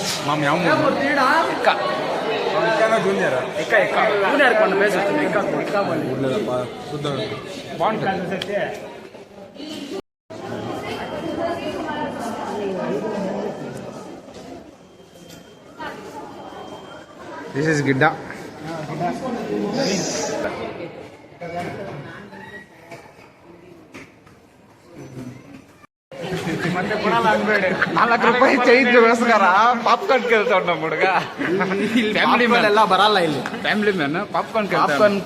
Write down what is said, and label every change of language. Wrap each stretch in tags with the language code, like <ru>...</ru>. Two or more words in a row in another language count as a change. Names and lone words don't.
<te>మా జూనియర్ కొన్ని బేస్ వచ్చింది. బాగుంటుంది.</te> <en>This is గిడ్డా.</en> <kn>ಮತ್ತೆ ಕೊಡಲ್ಲ ಅನ್ಬೇಡಿ. 4 ರೂಪಾಯಿ ಚೈನ್ ಗೋಸ್ಕರ ಪಾಪ್ಕಾರ್ನ್ ಕೇಳ್ತಾ ಉಂಟು ಹುಡುಗ. ಫ್ಯಾಮಿಲಿ ಮ್ಯಾನ್ ಎಲ್ಲ ಬರಲ್ಲ ಇಲ್ಲಿ. ಫ್ಯಾಮಿಲಿ ಮ್ಯಾನ್ ಪಾಪ್ಕಾರ್ನ್</kn>